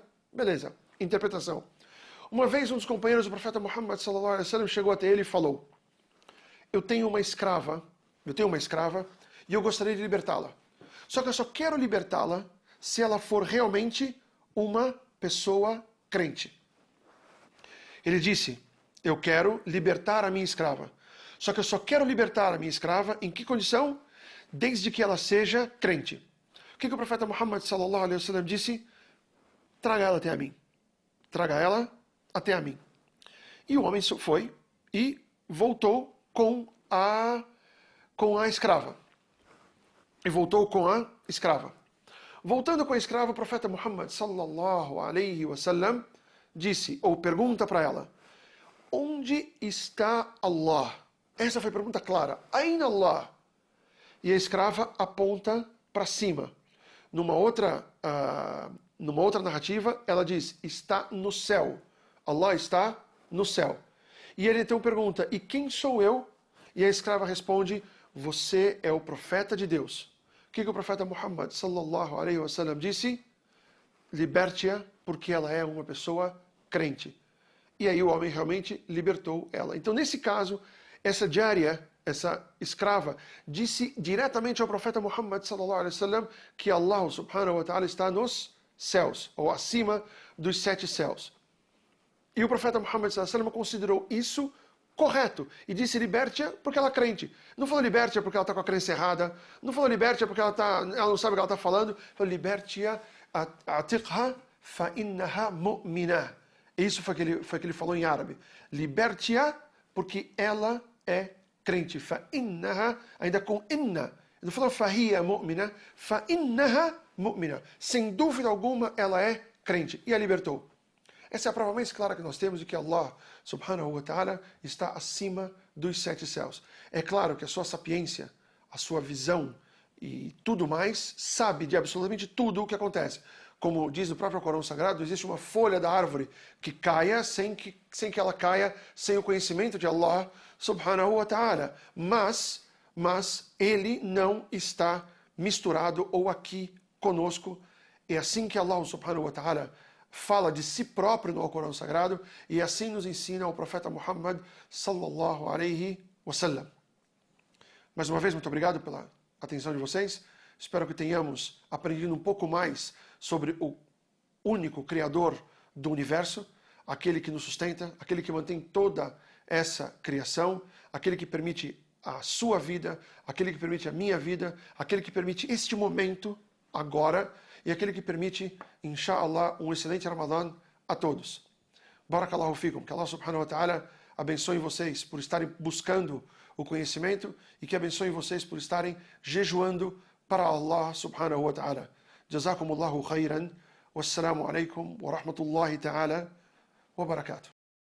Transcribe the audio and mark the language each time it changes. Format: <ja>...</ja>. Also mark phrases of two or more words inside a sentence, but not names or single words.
<pt>Beleza, interpretação. Uma vez um dos companheiros do profeta Muhammad</pt> <ar>صلى الله عليه وسلم</ar> <pt>chegou até ele e falou, eu tenho uma escrava e eu gostaria de libertá-la. Só que eu só quero libertá-la se ela for realmente uma pessoa crente. Ele disse, eu quero libertar a minha escrava. Só que eu só quero libertar a minha escrava em que condição? Desde que ela seja crente. O que o profeta Muhammad</pt> <ar>صلى الله عليه وسلم</ar> <pt>disse? Traga ela até a mim. Traga ela até a mim. E o homem foi e voltou com a escrava. Voltando com a escrava, o profeta Muhammad</pt> <ar>صلى الله عليه وسلم</ar> <pt>disse, ou pergunta para ela, onde está Allah? Essa foi a pergunta clara.</pt> <ar>أين الله?</ar> <pt>E a escrava aponta para cima. numa outra narrativa, ela diz, está no céu. Allah está no céu. E ele então pergunta, e quem sou eu? E a escrava responde, você é o profeta de Deus. O que o profeta Muhammad</pt> <ar>صلى الله عليه وسلم</ar> <pt>disse? Liberte-a porque ela é uma pessoa crente. E aí o homem realmente libertou ela. Então, nesse caso, essa jária, essa escrava, disse diretamente ao profeta Muhammad</pt> <ar>صلى الله عليه وسلم</ar> <pt>que Allah</pt> <ar>سبحانه وتعالى</ar> <pt>está nos céus, ou acima dos 7 céus. E o profeta Muhammad</pt> <ar>صلى الله عليه وسلم</ar> <pt>considerou isso correto e disse liberte-a porque ela é crente. Não falou liberte-a porque ela está com a crença errada, não falou liberte-a porque ela não sabe o que ela está falando, falou liberte-a</pt> <ar>أعتقها فإنها مؤمنة.</ar> <pt>Isso foi que ele falou em árabe. Liberte-a porque ela é crente.</pt> <ar>فإنها,</ar> <pt>ainda com inna. Ele falou</pt> <ar>فهي مؤمنة، فإنها مؤمنة.</ar> <pt>Sem dúvida alguma ela é crente. E a libertou. Essa é a prova mais clara que nós temos de que Allah</pt> <ar>سبحانه وتعالى</ar> <pt>está acima dos 7 céus. É claro que a sua sapiência, a sua visão e tudo mais, sabe de absolutamente tudo o que acontece. Como diz no próprio Corão Sagrado, existe uma folha da árvore que caia sem que ela caia sem o conhecimento de Allah</pt> <ar>سبحانه وتعالى.</ar> <pt>Mas ele não está misturado ou aqui conosco. É assim que Allah</pt> <ar>سبحانه وتعالى</ar> <pt>fala de si próprio no Corão Sagrado e assim nos ensina o profeta Muhammad</pt> <ar>صلى الله عليه وسلم.</ar> <pt>Mais uma vez, muito obrigado pela atenção de vocês. Espero que tenhamos aprendido um pouco mais sobre o único Criador do universo, aquele que nos sustenta, aquele que mantém toda essa criação, aquele que permite a sua vida, aquele que permite a minha vida, aquele que permite este momento, agora, e aquele que permite, inshallah, um excelente Ramadã a todos.</pt> <ar>بارك الله فيكم,</ar> <pt>que Allah</pt> <ar>سبحانه وتعالى</ar> <pt>abençoe vocês por estarem buscando o conhecimento e que abençoe vocês por estarem jejuando para Allah</pt> <ar>سبحانه وتعالى. جزاكم الله خيرا. والسلام عليكم ورحمة الله تعالى وبركاته.</ar>